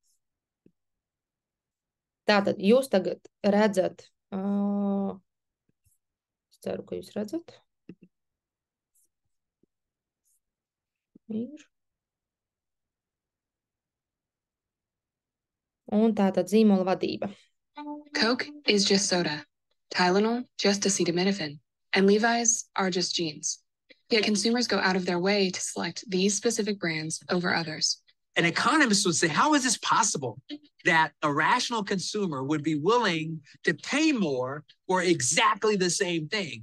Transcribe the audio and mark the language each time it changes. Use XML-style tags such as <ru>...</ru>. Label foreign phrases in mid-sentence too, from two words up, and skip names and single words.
<lv>Tātad jūs tagad redzat, es ceru, ka jūs redzat. Ir. Un tātad zīmola vadība.</lv> <en>Coke is just soda, Tylenol just acetaminophen, and Levi's are just jeans. Yet consumers go out of their way to select these specific brands over others. An economist would say, how is this possible that a rational consumer would be willing to pay more for exactly the same thing?</en>